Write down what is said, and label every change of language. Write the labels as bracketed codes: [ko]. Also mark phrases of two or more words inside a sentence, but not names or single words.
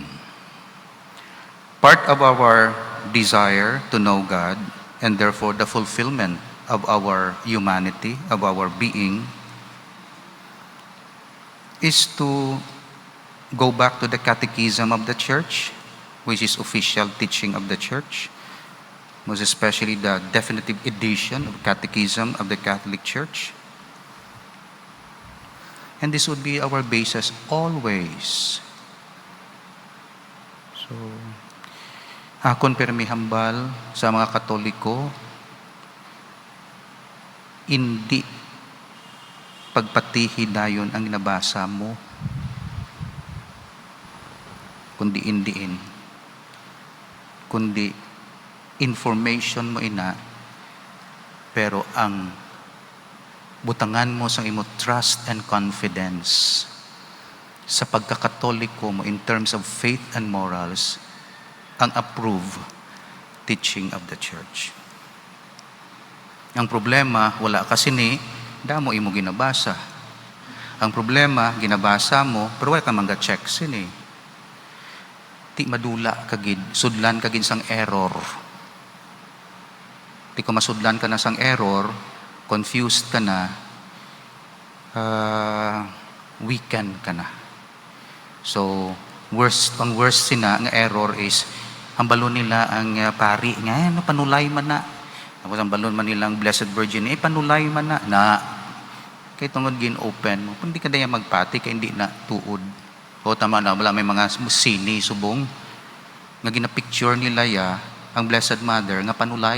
[en] Part of our desire to know God, and therefore the fulfillment of our humanity, of our being, is to go back to the catechism of the church, which is official teaching of the church, most especially the definitive edition of Catechism of the Catholic Church. And this would be our basis always. So, [hil] akon pirmi hambal sa mga Katoliko, hindi pagpatihi dayon ang nabasa mo, kundi indiin, kundi information mo ina, pero ang butangan mo sa imo [en] trust and confidence [hil] sa pagkakatoliko mo [en] in terms of faith and morals, [hil] ang [en] approved teaching of the church. [hil] Ang problema, wala kasi ni, damo imo ginabasa. Ang problema, ginabasa mo, pero wala ka mangga-check sini. Ti madula kagid, sudlan kagid sang error. Ti ko masudlan ka na sang error, confused ka na, weakened ka na. So, ang worst sina nga error is, ang balon nila ang pari, nga, panulay man na. Tapos ang balon man nilang Blessed Virgin, panulay man na. Kaya tungod gin-open mo, kung di ka daya magpati, kaya hindi na tuod. O tama na, wala may mga sini, subong, nga ginapicture nila ang Blessed Mother, nga panulay.